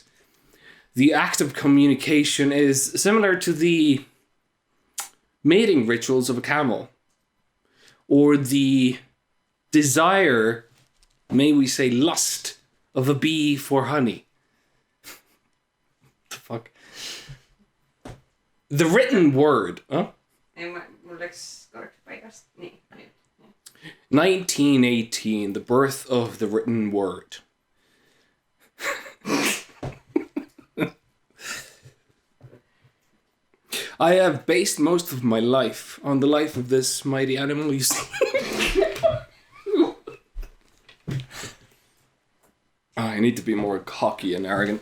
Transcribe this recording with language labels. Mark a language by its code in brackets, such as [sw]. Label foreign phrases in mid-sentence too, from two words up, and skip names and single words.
[en] The act of communication is similar to the mating rituals of a camel, or the desire, may we say lust, of a bee for honey. The fuck? The written word, huh? [et] Ei, mulla läks kord paigast. Nii, nüüd. [en] 1918, the birth of the written word. I have based most of my life on the life of this mighty animal you see. I need to be more cocky and arrogant.